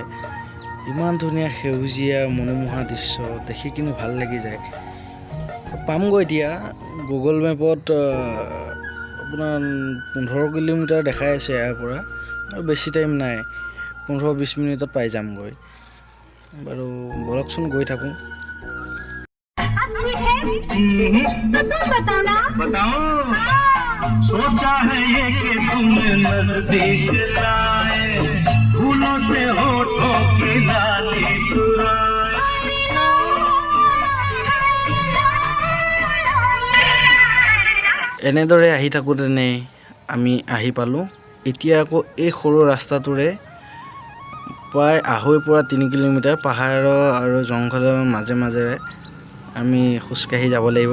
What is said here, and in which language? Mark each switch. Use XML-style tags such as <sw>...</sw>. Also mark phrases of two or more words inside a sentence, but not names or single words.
<as>ইমান ধুনীয়া সেউজীয়া মনোমোহা দৃশ্য দেখি কিনো ভাল লাগি যায়। পামগৈ এতিয়া গুগল মেপত আপোনাৰ 15 কিলোমিটাৰ দেখাই আছে ইয়াৰ পৰা, আৰু বেছি টাইম নাই, 15-20 মিনিটত পাই যামগৈ। বাৰু বলকচোন গৈ থাকোঁ।</as> <hi>सोचा है ये कि तुमने नजदीक लाए फूलों से होठों की लाली चुराए।</hi> <as>এনেদৰে আহি থাকোঁতেনে আমি আহি পালোঁ। এতিয়া আকৌ এই সৰু ৰাস্তাটোৰে প্ৰায় 2.5-3 কিলোমিটাৰ পাহাৰৰ আৰু জংঘলৰ মাজে মাজেৰে আমি খোজকাঢ়ি যাব লাগিব।</as>